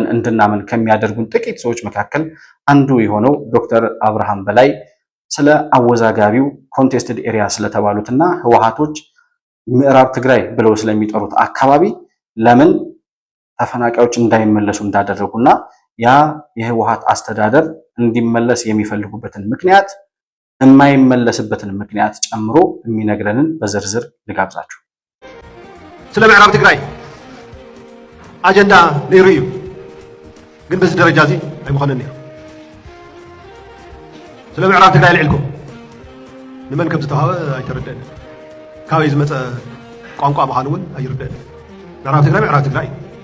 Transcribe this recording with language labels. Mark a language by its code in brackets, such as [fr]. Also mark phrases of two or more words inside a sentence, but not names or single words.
[am] እንድናምን ከሚያደርጉን ጥቂት ሰዎች መካከል አንዱ የሆነው ዶክተር አብርሃም በላይ ስለ አወዛጋቢው [en] contested area [am] ስለተባሉትና ህወሓቶች ምዕራብ ትግራይ ብለው ስለሚጠሩት አካባቢ ለምን ተፈናቃዮች እንዳይመለሱ እንዳደረጉና ያ የህወሓት አስተዳደር እንዲመለስ የሚፈልጉበትን ምክንያት የማይመለስበትን ምክንያት ጨምሮ የሚነግረንን በዝርዝር ልጋብዛችሁ። [ti] ስለ ምዕራብ ትግራይ አጀንዳ ነይሩ እዩ፣ ግን [am] በዚህ ደረጃ [ti] እዚ ኣይምኾነን ነይሩ። ስለ ምዕራብ ትግራይ ልዕልኩም ንመን ከም ዝተዋሃበ ኣይተረድአን፣ ካበይ ዝመፀ ቋንቋ ምዃኑ እውን ኣይርድአን። ምዕራብ ትግራይ እዩ።